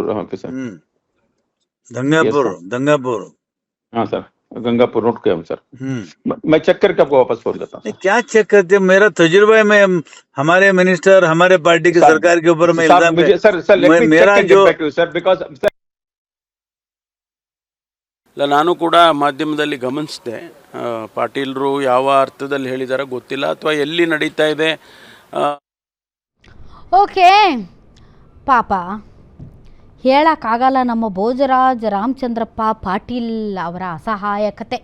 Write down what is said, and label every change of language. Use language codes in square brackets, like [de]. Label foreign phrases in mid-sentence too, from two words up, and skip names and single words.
[en] okay sir. [hi] गंगापुर। हाँ सर, गंगापुर नोट किया हूं सर। मैं चेक करके आपको वापस फोन करता हूं। क्या चेक करते? मेरा तजुर्बा है, मैं हमारे मिनिस्टर, हमारे पार्टी की सरकार के ऊपर मैं इल्जाम मेरा जो [en] sir because [kn] ನಾನು ಕೂಡ ಮಾಧ್ಯಮದಲ್ಲಿ ಗಮನಿಸಿದೆ. ಪಾಟೀಲರು ಯಾವ ಅರ್ಥದಲ್ಲಿ ಹೇಳಿದಾರೋ ಗೊತ್ತಿಲ್ಲ, ಅಥವಾ ಎಲ್ಲಿ ನಡೀತಾ ಇದೆ. ಓಕೆ, ಪಾಪ ಹೇಳೋಕ್ಕಾಗಲ್ಲ ನಮ್ಮ ಭೋಜರಾಜ್ ರಾಮಚಂದ್ರಪ್ಪ ಪಾಟೀಲ್ ಅವರ ಅಸಹಾಯಕತೆ.